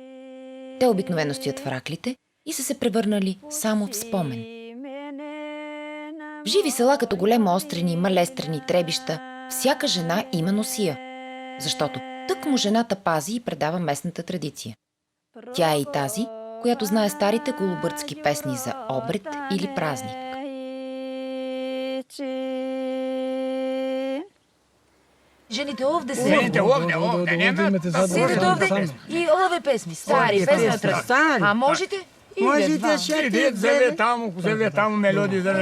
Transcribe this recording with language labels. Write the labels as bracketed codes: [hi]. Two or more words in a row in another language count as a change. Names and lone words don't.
[bg] Те обикновено стоят в раклите и са се превърнали само в спомен. В живи села като Големо Острени, Малестрени, Требища, всяка жена има носия, защото тъкмо жената пази и предава местната традиция. Тя е и тази, която знае старите голобърдски песни за обред или празник. [mk] Жените овде се. Жените овде, нема. Седете овде и ове песми, стари, песни од традиција. А можете? Можете ще зеле таму мелодии, зеле